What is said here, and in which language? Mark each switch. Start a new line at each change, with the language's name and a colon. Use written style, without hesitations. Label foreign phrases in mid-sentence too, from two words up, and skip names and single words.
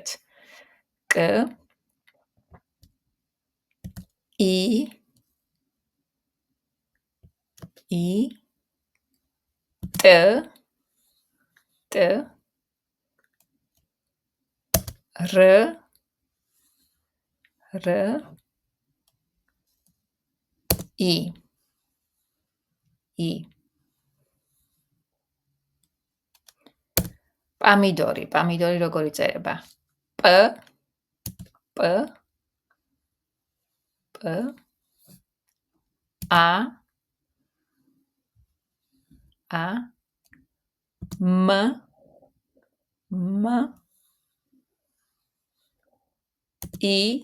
Georgian: კ, ი, ტ, რ, I. Pomidori. Pomidori როგორ იწერება? P. A. M. I.